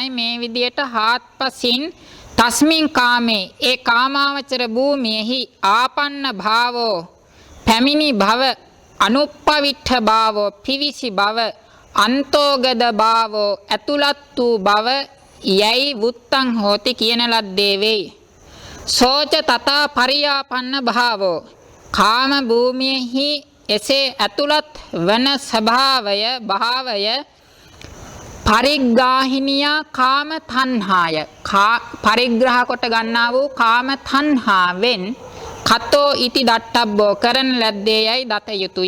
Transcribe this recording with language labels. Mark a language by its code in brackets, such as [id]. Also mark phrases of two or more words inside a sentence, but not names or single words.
[si] මේ විදියට හාත්පසින් [pi] තස්මින් කාමේ [si] ඒ කාමාවචර භූමියෙහි [pi] ආපන්න භාවෝ [si] පැමිණි භව, [pi] අනුප්පවිඨ භාවෝ [si] පිවිසි භව, [pi] අන්තෝගද භාවෝ [si] ඇතුළත් වූ භව යයි [pi] වුත්තං හෝති [si] කියන ලද්දේ වෙයි. [pi] සෝච තථා පරියාපන්න භාවෝ [si] කාම භූමියෙහි එසේ ඇතුළත් වන භාවය [pi] පරිග්‍රාහිනියා කාම තණ්හාය. [si] පරිග්‍රහ කොට ගන්නා වූ කාම තණ්හාවෙන් [pi] කතෝ ඉති දට්ඨබ්බෝ [si] කරන ලද්දේ යයි දත යුතුය.